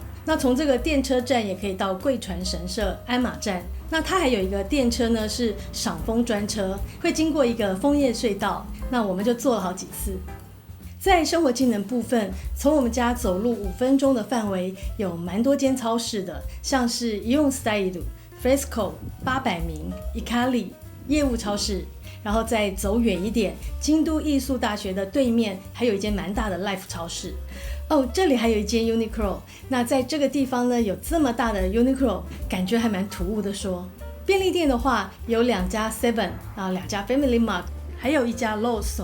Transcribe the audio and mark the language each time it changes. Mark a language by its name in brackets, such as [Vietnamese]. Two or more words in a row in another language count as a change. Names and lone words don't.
[Chinese] 那从这个电车站也可以到贵船神社、鞍马站。那它还有一个电车呢，是赏枫专车，会经过一个枫叶隧道，那我们就坐了好几次。在生活技能部分，从我们家走路5分钟的范围，有蛮多间超市的，像是イオンスタイル、Fresco、800 名、Ikari、业务超市。然后再走远一点，京都艺术大学的对面还有一间蛮大的 Life 超市。这里还有一间 Uniqlo。那在这个地方呢，有这么大的 Uniqlo， 感觉还蛮突兀的说。便利店的话，有2家 Seven， 2家 Family Mart， 还有1家 Lawson。